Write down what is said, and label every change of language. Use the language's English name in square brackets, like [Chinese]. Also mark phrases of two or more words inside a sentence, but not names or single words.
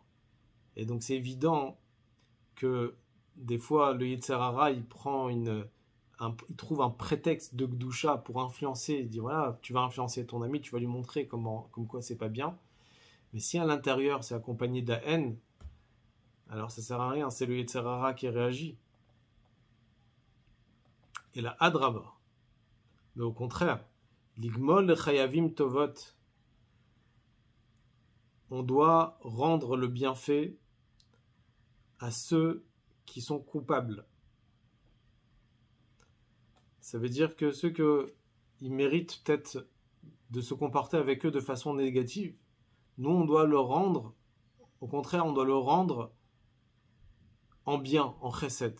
[French] Et donc c'est évident que des fois, le [Hebrew] יצר הרע, [French] il trouve un prétexte de Gdusha pour influencer. Il dit voilà, tu vas influencer ton ami, tu vas lui montrer comme quoi c'est pas bien. Mais si à l'intérieur, c'est accompagné de la haine, alors ça sert à rien, c'est le [Hebrew] יצר הרע [French] qui réagit. Et la Hadraba. Mais au contraire, [Hebrew] לגמול חייבים טובות, [French] on doit rendre le bienfait à ceux qui sont coupables. Ça veut dire que ceux qui méritent peut-être de se comporter avec eux de façon négative, nous on doit le rendre, au contraire on doit le rendre en bien, en chesed.